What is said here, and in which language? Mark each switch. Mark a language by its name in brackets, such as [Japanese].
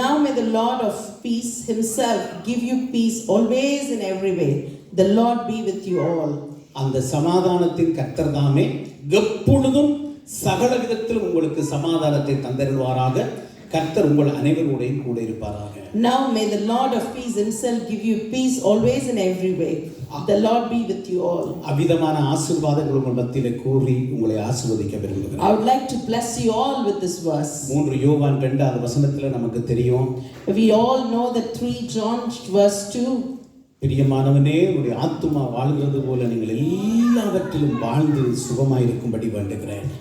[English] Now may the Lord of peace himself give you peace always in every way. The Lord be with you all. [Tamil] அந்த சமாதானத்தின் கர்த்தர் தாமே எப்பொழுதும் சகல விதத்திலும் உங்களுக்கு சமாதானத்தை தந்தருள்வாராக. கர்த்தர் உங்கள் அனைவரோடையும் கூட இருப்பாராக. [English] Now may the Lord of peace himself give you peace always in every way. The Lord be with you all. [Tamil] அவிதமான ஆசீர்வாதங்கள் உங்கள் மத்தியிலே கூறி உங்களை ஆசீர்வதிக்க விரும்புகிறேன். [English] I would like to bless you all with this verse. [Tamil] 3 யோவான் 2வது வசனத்திலே நமக்கு தெரியும். [English] We all know that 3 John verse 2. [Tamil] பிரியமானவனே, உங்களுடைய ஆத்துமா வாழ்கிறது போல நீங்கள் எல்லாவற்றிலும் வாழ்ந்து சுகமாயிருக்கும்படி வேண்டுகிறேன்.